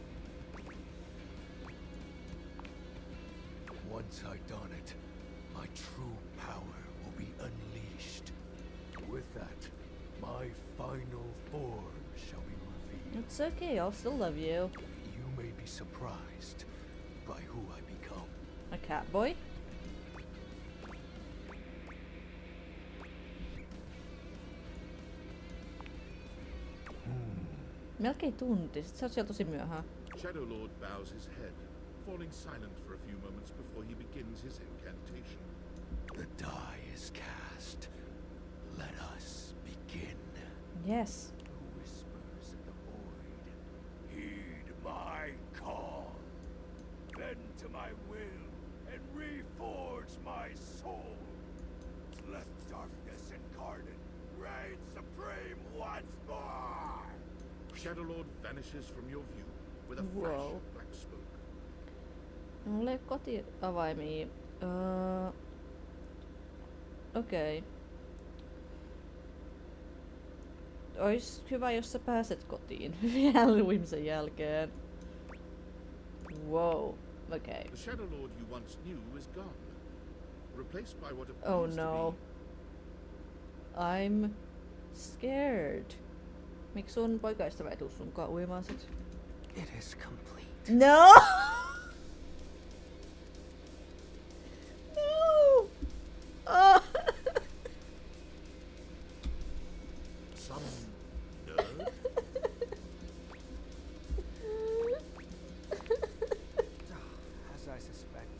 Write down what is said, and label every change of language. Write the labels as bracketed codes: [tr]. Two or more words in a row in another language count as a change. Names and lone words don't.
[en] Once I don it, my true power will be unleashed. With that, my final form shall be revealed. It's okay, I'll still love you. You may be surprised by who I become. A cat boy? [fi] Melkein tunti, sit sä oot siellä tosi myöhään. [en] Shadow Lord bows his head, falling silent for a few moments before he begins his incantation. The die is cast. Let us begin. Yes. The whispers in the void. Heed my call. Bend to my will and reforge my soul. Let darkness incarnate reign supreme once more. Shadow Lord vanishes from your view with a Whoa. flash of black smoke. [fi] Mulla ei ole kotiavaimia. Okei. Ois hyvä, jos sä pääset kotiin Halloween jälkeen. [en] Wow. Okay. The Shadow Lord you once knew is gone, replaced by what appears Oh to no. I'm scared. [fi] Miksi sun poikaystävä ei tuu sunkaan uimaan sit? [en] It is complete. No! No! Oh. Some nerd? As I suspected.